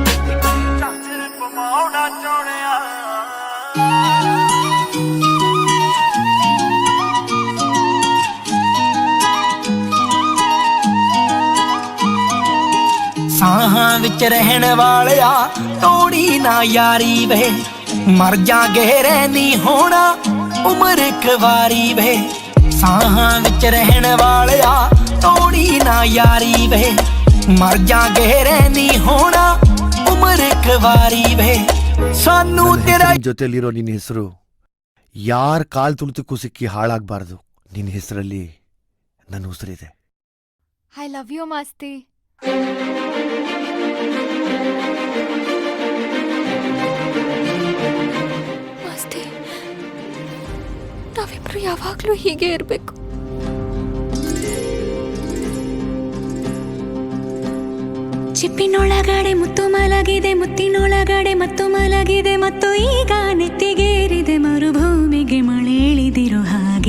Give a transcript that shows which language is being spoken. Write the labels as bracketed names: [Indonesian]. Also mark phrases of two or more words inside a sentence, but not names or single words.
[Punjabi] ਸਾਹਾਂ ਵਿੱਚ ਰਹਿਣ ਵਾਲਿਆ ਤੋੜੀ ਨਾ ਯਾਰੀ ਵੇ, ਮਰ ਜਾਗੇ ਰਹਿਣੀ ਹੋਣਾ ਉਮਰ ਇੱਕ ਵਾਰੀ ਵੇ। ਸਾਹਾਂ ਵਿੱਚ ਰਹਿਣ ਵਾਲਿਆ ਤੋੜੀ ਨਾ ਯਾਰੀ ਵੇ, ਮਰ ਜਾਗੇ ਰਹਿਣੀ ਹੋਣਾ ਉਮਰ ਇੱਕ ਵਾਰੀ ਵੇ। ਸਾਨੂੰ तेरा [Kannada] ಜೊತೆಲಿರೋ ನಿನ್ನ ಹೆಸರು ಯಾರ ಕಾಲ್ ತುಳಿತಕ್ಕೂ ಸಿಕ್ಕಿ ಹಾಳಾಗಬಾರ್ದು. ನಿನ್ನ ಹೆಸರಲ್ಲಿ ನನ್ನ ಉಸಿರಿದೆ. [English] I love you, Masti. [Kannada] ಮಸ್ತಿ, ನಾವಿಬ್ರು ಯಾವಾಗ್ಲೂ ಹೀಗೆ ಇರ್ಬೇಕು. ಚಿಪ್ಪಿನೊಳಗಡೆ ಮುತ್ತು ಮಲಗಿದೆ, ಮುತ್ತಿನೊಳಗಡೆ ಮತ್ತು ಮಲಗಿದೆ, ಮತ್ತು ಈಗ ನೆತ್ತಿಗೇರಿದೆ ಮರುಭೂಮಿಗೆ ಮಳೆ ಇಳಿದಿರೋ ಹಾಗೆ.